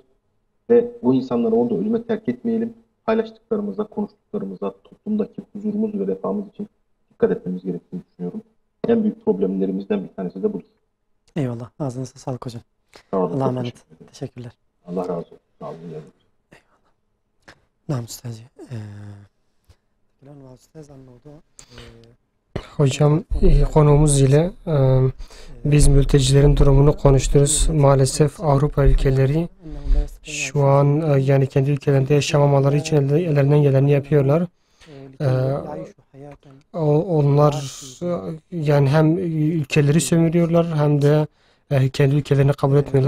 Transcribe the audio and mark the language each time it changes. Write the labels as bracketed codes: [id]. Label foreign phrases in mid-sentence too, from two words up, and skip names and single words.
[tr] Ve bu insanları orada ölüme terk etmeyelim. Paylaştıklarımıza, konuştuklarımıza, toplumdaki huzurumuz ve refahımız için dikkat etmemiz gerektiğini düşünüyorum. En büyük problemlerimizden bir tanesi de budur. Eyvallah. Ağzınıza sağlık hocam. Sağ olun, Allah'a çok emanet. teşekkür ederim. Teşekkürler. Allah razı olsun. Sağ olun. [ar] نعم أستاذي. الآن مع الأستاذ عن موضوع [tr] Hocam konuğumuz ile biz mültecilerin durumunu konuşturuz. Maalesef Avrupa ülkeleri şu an yani kendi ülkelerinde yaşamamaları için ellerinden geleni yapıyorlar. Onlar yani hem ülkeleri sömürüyorlar hem de kendi ülkelerini kabul etmiyorlar.